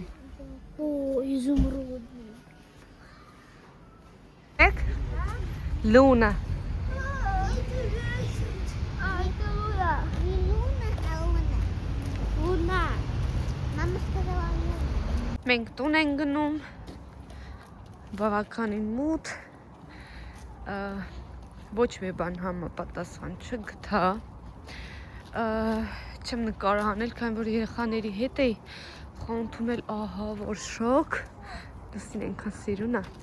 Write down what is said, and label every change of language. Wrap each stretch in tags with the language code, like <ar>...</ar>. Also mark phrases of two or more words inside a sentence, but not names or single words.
<ru>О, изумрудный. Так? Луна. А, это Луна. Не Луна, а Луна. Луна. Мама сказала Луна.</ru> <hy>Մենք տուն ենք գնում, բավականին մութ, ոչ մի բան համապատասխան չգտա, չեմ նկարահանել, քանի որ երեխաների հետ էի խնդրել, ահա որ շոկ, դուսին այնքան սիրուն է,</hy>